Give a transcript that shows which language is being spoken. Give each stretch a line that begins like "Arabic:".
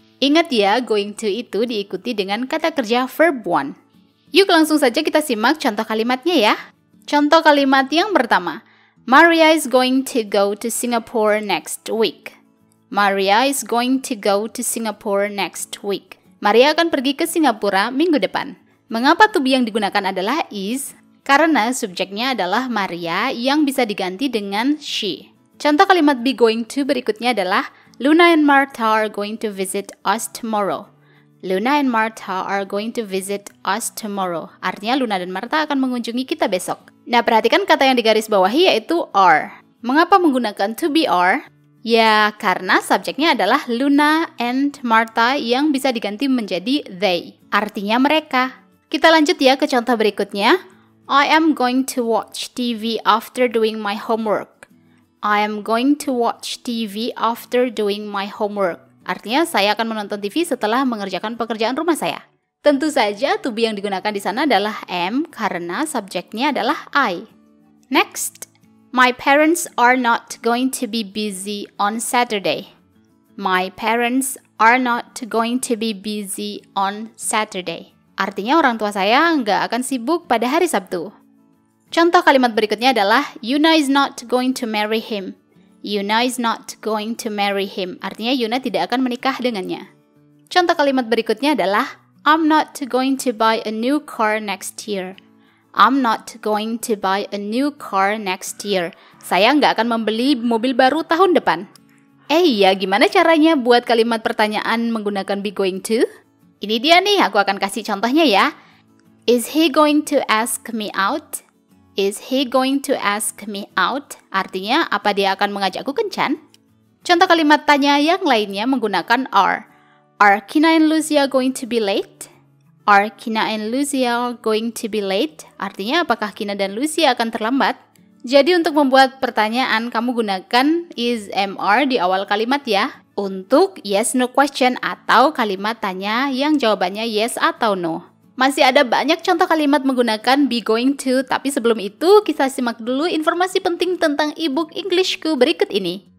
Indonesian: Ingat ya, going to itu diikuti dengan kata kerja verb 1. Yuk langsung saja kita simak contoh kalimatnya ya. Contoh kalimat yang pertama.
English: Maria is going to go to Singapore next week. Maria is going to go to Singapore next week.
Indonesian: Maria akan pergi ke Singapura minggu depan. Mengapa to be yang digunakan adalah is? Karena subjeknya adalah Maria yang bisa diganti dengan she. Contoh kalimat be going to berikutnya adalah
English: Luna and Martha are going to visit us tomorrow. Luna and Martha are going to visit us tomorrow.
Indonesian: Artinya Luna dan Martha akan mengunjungi kita besok. Nah, perhatikan kata yang digaris bawahi yaitu are. Mengapa menggunakan to be are? Ya, karena subjeknya adalah Luna and Martha yang bisa diganti menjadi they. Artinya mereka. Kita lanjut ya ke contoh berikutnya.
English: I am going to watch TV after doing my homework. I am going to watch TV after doing my homework.
Indonesian: Artinya saya akan menonton TV setelah mengerjakan pekerjaan rumah saya. Tentu saja to be yang digunakan di sana adalah am karena subjeknya adalah I.
English: Next, my parents are not going to be busy on Saturday. My parents are not going to be busy on Saturday.
Indonesian: Artinya orang tua saya nggak akan sibuk pada hari Sabtu. Contoh kalimat berikutnya adalah
English: Yuna is not going to marry him. Yuna is not going to marry him.
Indonesian: Artinya Yuna tidak akan menikah dengannya. Contoh kalimat berikutnya adalah
English: I'm not going to buy a new car next year. I'm not going to buy a new car next year.
Indonesian: Saya nggak akan membeli mobil baru tahun depan. Iya, gimana caranya buat kalimat pertanyaan menggunakan be going to? Ini dia nih, aku akan kasih contohnya ya.
English: Is he going to ask me out? Is he going to ask me out?
Indonesian: Artinya, apa dia akan mengajakku kencan? Contoh kalimat tanya yang lainnya menggunakan are.
English: Are Kina and Lucia going to be late? Are Kina and Lucia going to be late?
Indonesian: Artinya, apakah Kina dan Lucia akan terlambat? Jadi, untuk membuat pertanyaan, kamu gunakan is, am, are di awal kalimat ya. Untuk yes, no question atau kalimat tanya yang jawabannya yes atau no. Masih ada banyak contoh kalimat menggunakan be going to, tapi sebelum itu kita simak dulu informasi penting tentang ebook Englishku berikut ini.